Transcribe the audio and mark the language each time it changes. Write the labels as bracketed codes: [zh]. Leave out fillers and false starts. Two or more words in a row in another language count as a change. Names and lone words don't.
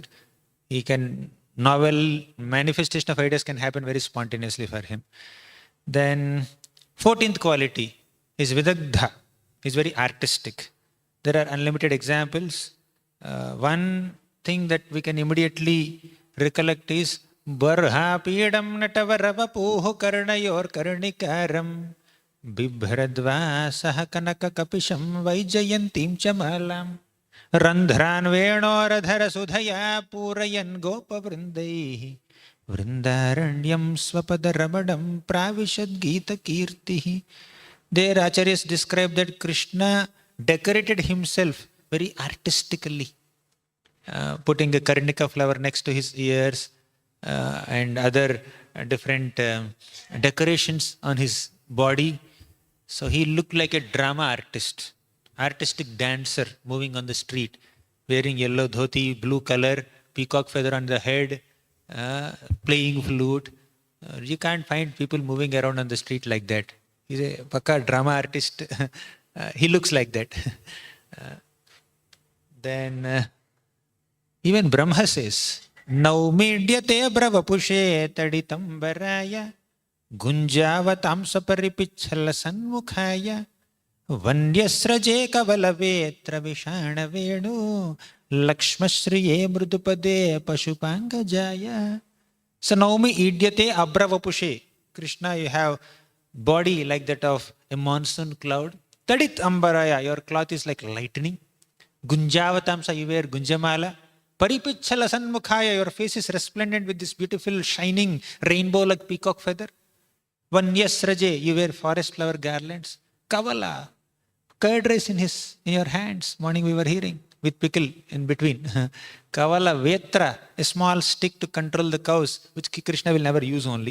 [en] He can, novel manifestation of ideas can happen very spontaneously for him. Then 14th quality is vidagdha. He's very artistic. There are unlimited examples. [sa] One thing that we can immediately recollect is Barha Pidam Natavarapuhu Karnayor Karnikaram Bibhradvasah Kanaka Kapisham Vaijayantim Chamalam Randhran Venoradhara Sudhaya Purayan Gopa Vrindai Vrindaranyam Swapadarabadam Pravishad Gita Kirtihi. [en] There Acharyas describe that Krishna decorated himself very artistically, putting a karnika flower next to his ears and other different decorations on his body. So he looked like a drama artist, artistic dancer moving on the street, wearing yellow dhoti, blue color, peacock feather on the head, playing flute. You can't find people moving around on the street like that. He's a pakka drama artist. He looks like that. Then even Brahma says, [sa] Naumidyate bravapushe taditambaraya gunjavatam saparipichhala sanmukhaya vanyasraje kavalavetra vishana venu lakshmashriye mrudupade pashupangajaya. So Naumi idyate abravapushe. [en] Krishna, you have body like that of a monsoon cloud. [sa] Tadit ambaraya, [en] your cloth is like lightning. Gunjavatamsa, you wear gunjamala. [sa] Paripichala sanmukhaya, [en] your face is resplendent with this beautiful shining rainbow like peacock feather. Vanyasraje, you wear forest flower garlands. Kavala, curd rice in your hands. Morning we were hearing, with pickle in between. [sa] Kavala vetra, [en] a small stick to control the cows, which Krishna will never use only.